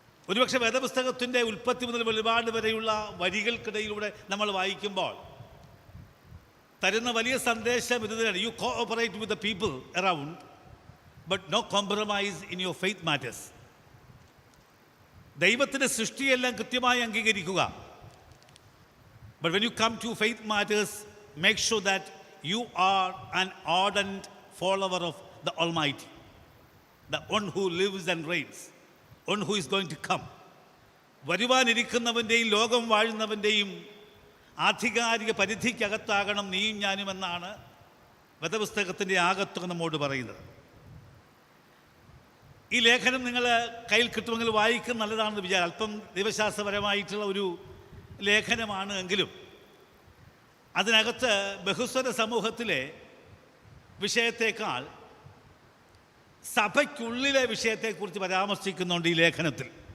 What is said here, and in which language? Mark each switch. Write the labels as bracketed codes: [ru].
[ml] ഒരുപക്ഷെ വേദപുസ്തകത്തിൻ്റെ ഉൽപ്പത്തി മുതൽ വെളിപാട് വരെയുള്ള വരികൾക്കിടയിലൂടെ നമ്മൾ വായിക്കുമ്പോൾ തരുന്ന വലിയ സന്ദേശം ഇത് തന്നെയാണ്. [en] You cooperate with the people around, but no compromise in your faith matters. [ml] ദൈവത്തിൻ്റെ സൃഷ്ടിയെല്ലാം കൃത്യമായി അംഗീകരിക്കുക. [en] But when you come to faith matters, make sure that you are an ardent follower of the Almighty, the one who lives and reigns, one who is going to come. [ml] വരുവാനിരിക്കുന്നവൻ്റെയും ലോകം വാഴുന്നവൻ്റെയും ആധികാരിക പരിധിക്കകത്താകണം നീയും ഞാനും എന്നാണ് വേദപുസ്തകത്തിൻ്റെ ആകത്തുക നമ്മോട് പറയുന്നത്. ഈ ലേഖനം നിങ്ങൾ കയ്യിൽ കിട്ടുമെങ്കിൽ വായിക്കുന്ന നല്ലതാണെന്ന് വിചാരം. അല്പം ദൈവശാസ്ത്രപരമായിട്ടുള്ള ഒരു ലേഖനമാണ് എങ്കിലും അതിനകത്ത് ബഹുസ്വര സമൂഹത്തിലെ വിഷയത്തേക്കാൾ സഭയ്ക്കുള്ളിലെ വിഷയത്തെക്കുറിച്ച് പരാമർശിക്കുന്നുണ്ട് ഈ ലേഖനത്തിൽ.